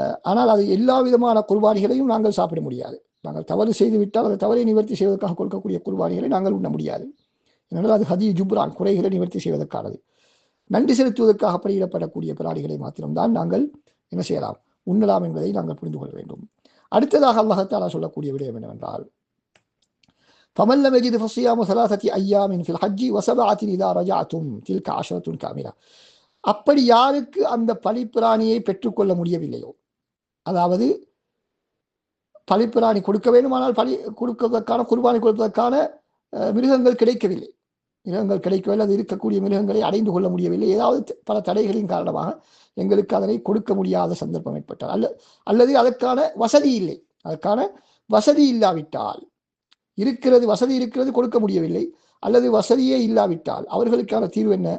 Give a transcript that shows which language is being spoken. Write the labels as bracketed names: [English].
[Tamil] ஆனால் அது எல்லா விதமான குர்பானிகளையும் நாங்கள் சாப்பிட முடியாது. நாங்கள் தவறு செய்து விட்டால் அந்த தவறை நிவர்த்தி செய்வதற்காக கொடுக்கக்கூடிய குர்பானிகளை நாங்கள் உண்ண முடியாது. ஏனென்றால் அது ஹதி ஜுப்ரான், குறைகளை நிவர்த்தி செய்வதற்கானது. நன்றி செலுத்துவதற்காக பலியிடப்படக்கூடிய பிராணிகளை மாத்திரம்தான் நாங்கள் என்ன செய்யலாம், உண்ணலாம் என்பதை நாங்கள் புரிந்து கொள்ள வேண்டும். அடுத்ததாக அல்லாஹ் தஆலா சொல்லக்கூடிய விடயம் என்னவென்றால், [Arabic] فمن لم يجد فصيام 3 أيام في الحج و7 إذا رجعتم تلك 10 كاملة. [Tamil] அப்படி யாருக்கு அந்த பலிப்பிராணியை பெற்றுக்கொள்ள முடியவில்லையோ, அதாவது பலிப்பிராணி கொடுக்க வேண்டுமானால் பலி கொடுப்பதற்கான குர்பானி கொடுப்பதற்கான மிருகங்கள் கிடைக்கவில்லை, அது இருக்கக்கூடிய மிருகங்களை அடைந்து கொள்ள முடியவில்லை, ஏதாவது பல தடைகளின் காரணமாக எங்களுக்கு அதனை கொடுக்க முடியாத சந்தர்ப்பம் ஏற்பட்டால், அல்லது அதற்கான வசதி இல்லை, அதற்கான வசதி இல்லாவிட்டால், வசதி இருக்கிறது கொடுக்க முடியவில்லை, அல்லது வசதியே இல்லாவிட்டால் அவர்களுக்கான தீர்வு என்ன?